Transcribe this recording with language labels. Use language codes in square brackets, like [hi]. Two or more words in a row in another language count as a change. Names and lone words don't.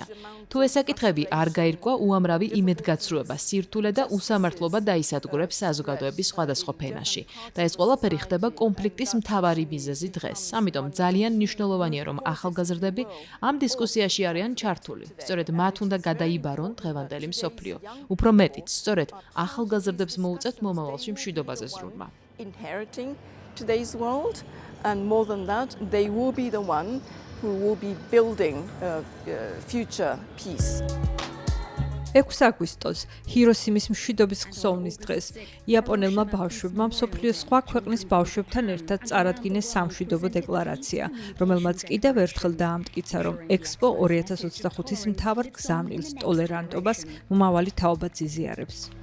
[ka] თუ ეს საკითხები არ გაირკვა, უამრავი იმედგაცრუება, სირთულე და უსამართლობა დაისადგურებს საზოგადოების სხვადასხვა ფენაში და ეს ყველაფერი ხდება კონფლიქტის მთავარი მიზეზი დღეს. ამიტომ ძალიან მნიშვნელოვანია, რომ ახალგაზრდები ამ დისკუსიაში არიან ჩართული. სწორედ მათ უნდა გადაიბარონ დღევანდელი მსოფლიო. უფრო მეტიც, სწორედ ახალგაზრდებს მოუწევთ მომავალში მშვიდობაზე ზრუნვა. [en] And more than that, they will be the one who will be building future peace. [ka] 6 აგვისტოს, ჰიროსიმის მშვიდობის ხსოვნის დღეს, იაპონელმა ბავშვებმა მსოფლიოს სხვა ქვეყნის ბავშვებთან ერთად წარადგინეს სამშვიდობო დეკლარაცია, რომელმაც კიდევ ერთხელ დაამტკიცა, რომ ექსპო 2025-ის მთავარ გზავნილს, ტოლერანტობას, მომავალი თაობა ზიზიარებს.